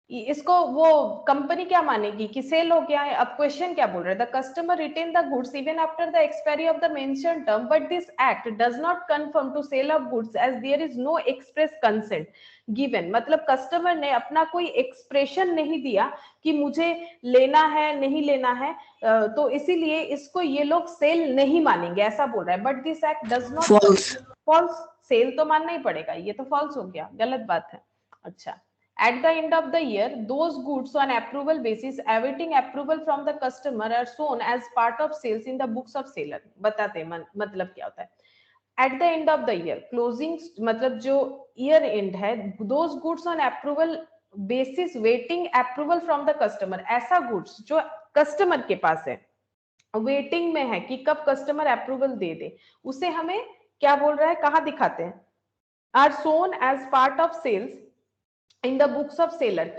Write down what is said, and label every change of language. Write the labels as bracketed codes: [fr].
[hi] इसको वो कंपनी क्या मानेगी कि सेल हो गया है। अब क्वेश्चन क्या बोल रहा है, [en] The customer retain the goods even after the expiry of the mention term but this act does not confirm to sale of goods as there is no express consent given. [hi] मतलब customer ने अपना कोई expression नहीं दिया कि मुझे लेना है नहीं लेना है, तो इसीलिए इसको ये लोग सेल नहीं मानेंगे, ऐसा बोल रहा है। [en] But this act does not, false. [hi] False, cell तो मानना ही पड़ेगा, ये तो फॉल्स हो गया, गलत बात है। अच्छा, [en] at the end of the year those goods on approval basis awaiting approval from the customer are shown as part of sales in the books of seller। [hi] बताते हैं मतलब क्या होता है। [en] at the end of the year closing, [hi] मतलब जो year and है, [en] those goods on approval basis waiting approval from the customer, [hi] ऐसा गुड्स जो कस्टमर के पास है, वेटिंग में है कि कब कस्टमर अप्रूवल दे दे, उसे हमें क्या बोल रहा है, कहाँ दिखाते हैं, [en] Are shown as part of sales in the books of seller.